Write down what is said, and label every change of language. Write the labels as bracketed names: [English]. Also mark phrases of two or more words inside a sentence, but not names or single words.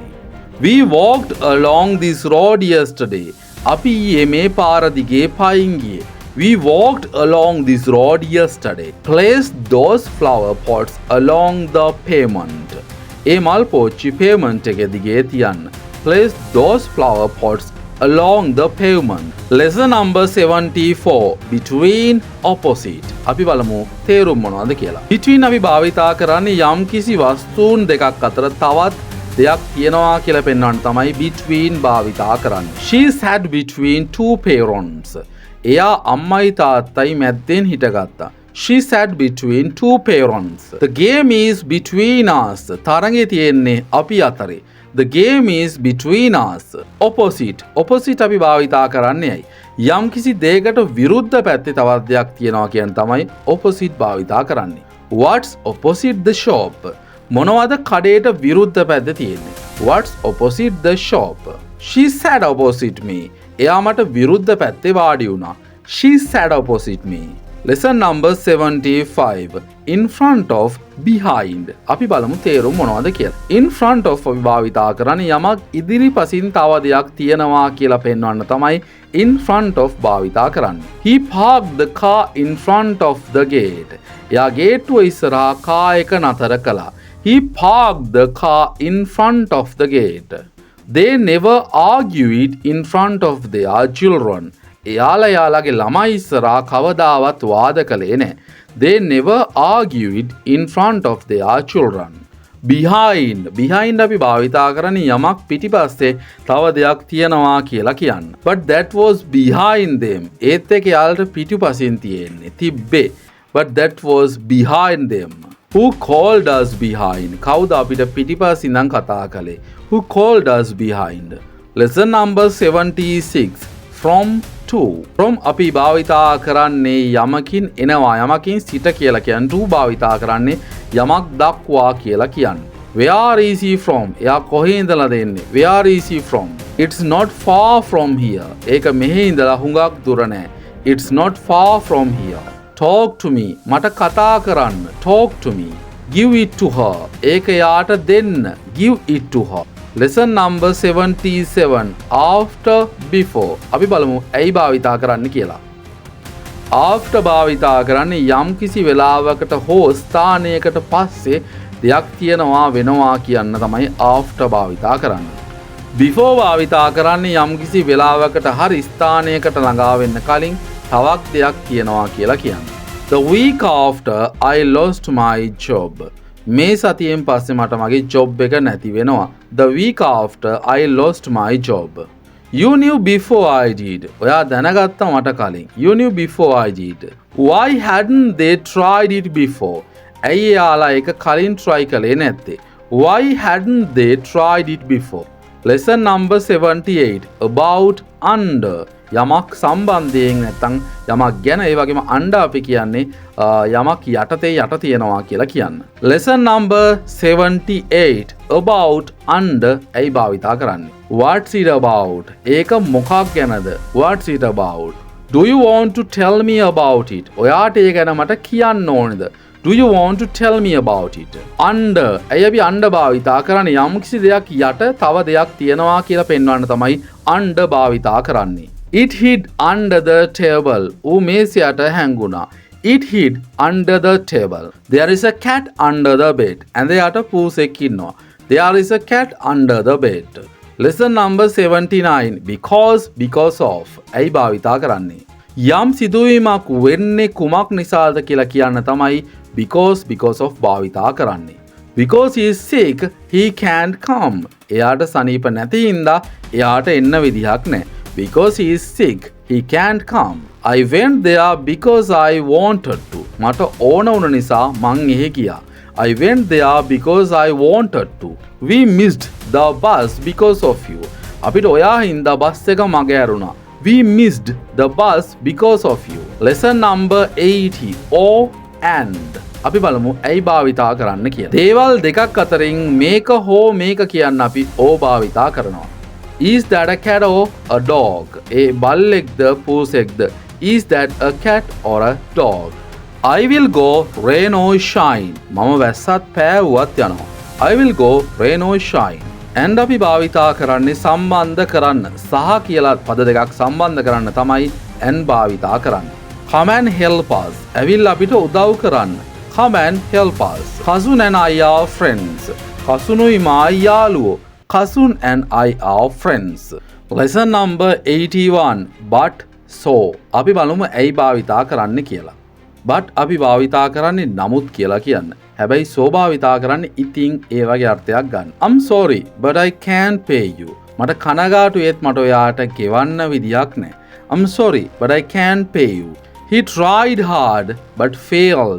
[English] We walked along this road yesterday. [Sinhala] අපි ඊයේ මේ පාර දිගේ පයින් ගියේ. [English] We walked along this road yesterday. Place those flower pots along the pavement. [Sinhala] ඒ මල් පෝච්චි pavement එක දිගේ තියන්න. [English] Place those flower pots along the pavement. Lesson number 74. Between, opposite. [Sinhala] අපි බලමු තේරුම් මොනවද කියලා. Between අපි භාවිතා කරන්නේ යම් කිසි වස්තුන් දෙකක් අතර තවත් දෙයක් තියනවා කියලා පෙන්වන්න තමයි between භාවිතා කරන්නේ. [English] She sat between two parents. [Sinhala] එයා අම්මයි තාත්තයි මැද්දෙන් හිටගත්තා. [English] She sat between two parents. The game is between us. [Sinhala] තරඟේ තියෙන්නේ අපි අතරේ. [English] The game is between us. Opposite. [Sinhala] Opposite අපි භාවිතා කරන්නේ ඇයි? යම් කිසි දෙයකට විරුද්ධ පැත්තේ තවත් දෙයක් තියනවා කියන තමයි opposite භාවිතා කරන්නේ. [English] What's opposite the shop? [Sinhala] මොනවද කඩේට විරුද්ධ පැත්ත තියෙන්නේ? [English] What's opposite the shop? She sat opposite me. [Sinhala] එයා මට විරුද්ධ පැත්තේ වාඩි වුණා. [English] She sat opposite me. Lesson number 75. In front of, behind. [Sinhala] අපි බලමු තේරුම් මොනවද කියලා. [English] In front of [Sinhala] අපි භාවිතා කරන්නේ යමක් ඉදිරිපසින් තව දෙයක් තියනවා කියලා පෙන්වන්න තමයි [English] in front of [Sinhala] භාවිතා කරන්නේ. [English] He parked the car in front of the gate. [Sinhala] එයා ගේට්ටුව ඉස්සරහා කාර් එක නතර කළා. [English] He parked the car in front of the gate. They never argue it in front of their children. [Sinhala] එයාලගේ ළමයි ඉස්සරහා කවදාවත් වාද කළේ නැහැ. [English] They never argue it in front of their children. Behind. Behind [Sinhala] අපි භාවිතා කරන්නේ යමක් පිටිපස්සේ තව දෙයක් තියනවා කියලා කියන්න. [English] But that was behind them. [Sinhala] ඒත් එක යාලට පිටිපසින් තියෙන්නේ තිබ්බේ. [English] But that was behind them. Who called us behind? [Sinhala] කවුද අපිට පිටිපස්සින් ඉඳන් කතා කළේ? [English] Who called us behind? Lesson number 76. From, to. From [Sinhala] අපි භාවිතා කරන්නේ යමකින් එනවා යමකින් සිට කියලා කියන්නේ. To භාවිතා කරන්නේ යමක් දක්වා කියලා කියන්නේ. [English] Where is he from? [Sinhala] එයා කොහේ ඉඳලාද එන්නේ? [English] Where is he from? It's not far from here. [Sinhala] ඒක මෙහි ඉඳලා හුඟක් දුර නෑ. [English] It's not far from here. Talk to me. [Sinhala] මට කතා කරන්න. [English] Talk to me. Give it to her. [Sinhala] ඒක යාට දෙන්න. [English] Give it to her. Lesson number 77. After, before. [Sinhala] අපි බලමු ඇයි භාවිතා කරන්න කියලා. after භාවිතා කරන්නේ යම් කිසි වෙලාවකට හෝ ස්ථානයකට පස්සේ දෙයක් තියෙනවා වෙනවා කියන්න තමයි after භාවිතා කරන්නේ. before භාවිතා කරන්නේ යම් කිසි වෙලාවකට හරි ස්ථානයකට ළඟා වෙන්න කලින් තවක් දෙයක් කියනවා කියලා කියන්නේ. [English] The week after I lost my job. [Sinhala] මේ සතියෙන් පස්සේ මට මගේ job එක නැති වෙනවා. [English] The week after I lost my job. You knew before I did. [Sinhala] ඔයා දැනගත්තා මට කලින්. [English] You knew before I did. Why hadn't they tried it before? [Sinhala] ඇයි එයාලා ඒක කලින් try කළේ නැත්තේ? [English] Why hadn't they tried it before? Lesson number 78 about under. [Sinhala] යමක් සම්බන්ධයෙන් නැත්නම් යමක් ගැන ඒ වගේම under අපි කියන්නේ යමක් යටතේ යට තියනවා කියලා කියන්න. [English] Lesson number 78 about under [Sinhala] ඇයි භාවිතා කරන්නේ? [English] What's it about? [Sinhala] ඒක මොකක් ගැනද? [English] What's it about? Do you want to tell me about it? [Sinhala] ඔයාට ඒ ගැන මට කියන්න ඕනේද? [English] Do you want to tell me about it? [Sinhala] Under ඇයි අපි under භාවිතා කරන්නේ? යම්කිසි දෙයක් යට තව දෙයක් තියනවා කියලා පෙන්වන්න තමයි under භාවිතා කරන්නේ. [English] It hid under the table. [Sinhala] ඌ මේසයට හැංගුණා. [English] It hid under the table. There is a cat under the bed. [Sinhala] And එයාට පූසෙක් ඉන්නවා. [English] There is a cat under the bed. Lesson number 79 because of [Sinhala] ඇයි භාවිතා කරන්නේ? යම් සිදුවීමක් වෙන්නේ කුමක් නිසාද කියලා කියන්න තමයි [English] because of [Sinhala] භාවිතා කරන්නේ. [English] Because he is sick, he can't come. [Sinhala] එයාට සනීප නැති හින්දා එයාට එන්න විදිහක් නැහැ. [English] Because he is sick, he can't come. I went there because I wanted to. [Sinhala] මට ඕන වුණ නිසා මං එහෙ ගියා. [English] I went there because I wanted to. We missed the bus because of you. [Sinhala] අපිට ඔයා හින්දා බස් එක මග ඇරුණා. [English] We missed the bus because of you. Lesson number 80 or and. [Sinhala] අපි බලමු ඇයි භාවිතා කරන්න කියලා. දේවල් දෙකක් අතරින් මේක හෝ මේක කියන්න අපි ඕ භාවිතා කරනවා. [English] Is that a cat or a dog? [Sinhala] ඒ බල්ලෙක්ද පූසෙක්ද? [English] Is that a cat or a dog? I will go rain or shine. [Sinhala] මම වැස්සත් පෑවුවත් යනවා. [English] I will go rain or shine. [Sinhala] and අපි භාවිතා කරන්නේ සම්බන්ධ කරන්න සහ කියලා පද දෙකක් සම්බන්ධ කරන්න තමයි and භාවිතා කරන්නේ. [English] Come and help us. [Sinhala] ඇවිල්ලා අපිට උදව් කරන්න. [English] Come and help us. Cousin and I are friends. [Sinhala] කසුනුයි මායි යාළුවෝ. [English] Cousin and I are friends. Lesson number 81 but so. [Sinhala] අපි බලමු ඇයි භාවිතා කරන්න කියලා. but අපි භාවිතා කරන්නේ නමුත් කියලා කියන්න. හැබැයි so භාවිතා කරන්නේ ඉතින් ඒ වගේ අර්ථයක් ගන්න. [English] I'm sorry but I can't pay you. [Sinhala] මට කනගාටුයේත් මට ඔයාට ගෙවන්න විදියක් නැහැ. [English] I'm sorry but I can't pay you. He tried hard but failed.